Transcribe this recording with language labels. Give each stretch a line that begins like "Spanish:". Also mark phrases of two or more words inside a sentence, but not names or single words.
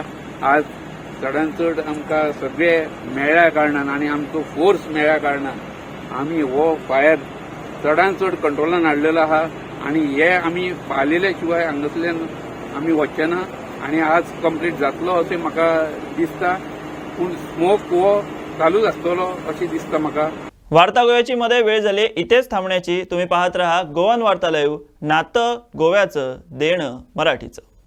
Konkani: आज चडांत चड आमकां सगळे मेळ्ळ्या कारणान आनी आमचो फोर्स मेळ्ळ्या कारणान आमी हो फायर चडांत चड कंट्रोलान हाडलेलो आहा आनी हे आमी पाळिल्ल्या शिवाय हांगासरल्यान आमी वचचे ना आनी आज कंप्लीट जातलो अशें म्हाका दिसता. पूण स्मोक हो चालूच आसतलो अशें दिसता म्हाका.
Marathi: वार्ता गोव्याची मध्ये वेळ झाली इथेच थांबण्याची. तुम्ही पाहत रहा गोवन वार्ता लाईव्ह, नातं गोव्याचं देणं मराठीचं.